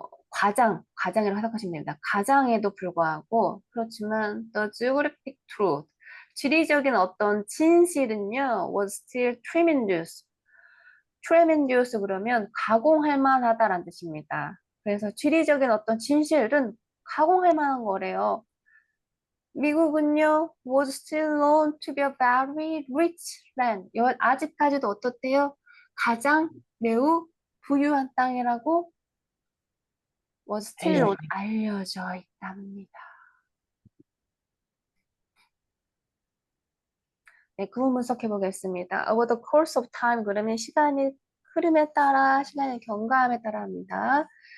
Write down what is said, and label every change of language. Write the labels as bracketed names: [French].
[Korean] 과장이라고 생각하시면 됩니다. 과장에도 불구하고 그렇지만 [English] the geographic truth, [Korean] 지리적인 어떤 진실은요 [English] was still tremendous. [Korean] tremendous 그러면 가공할 만하다라는 뜻입니다. 그래서 지리적인 어떤 진실은 가공할 만한 거래요. 미국은요, [English] was still known to be a very rich land. [Korean] 아직까지도 어떻대요? 가장 매우 부유한 땅이라고 [English] was still known, [Korean] 알려져 있답니다. 네, 구문 분석해 보겠습니다. [English] Over the course of time [Korean] 그러면 시간이 흐름에 따라, 시간의 경과함에 따라 합니다.